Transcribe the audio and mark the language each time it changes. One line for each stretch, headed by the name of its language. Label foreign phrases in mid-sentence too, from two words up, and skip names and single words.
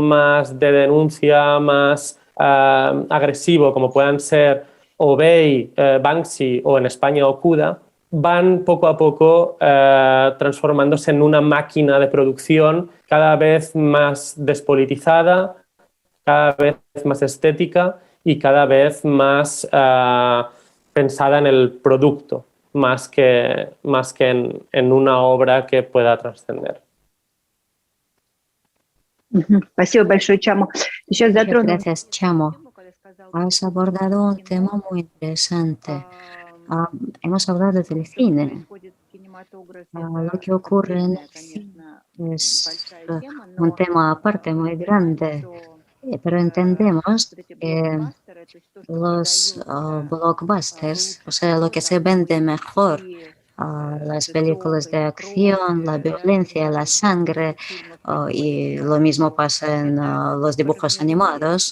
Spanish: más de denuncia, más agresivo, como puedan ser Obey, Banksy o en España Okuda, van poco a poco transformándose en una máquina de producción cada vez más despolitizada, cada vez más estética y cada vez más pensada en el producto, más que en una obra que pueda trascender.
Russian: Спасибо большое, Чамо. Еще
Spanish: Muchas
Russian: затрону
Spanish: gracias, Chamo. Has abordado un tema muy interesante. Hemos hablado del cine. Lo que ocurre en el cine es un tema aparte muy grande, pero entendemos que los blockbusters, o sea, lo que se vende mejor, las películas de acción, la violencia, la sangre, y lo mismo pasa en los dibujos animados.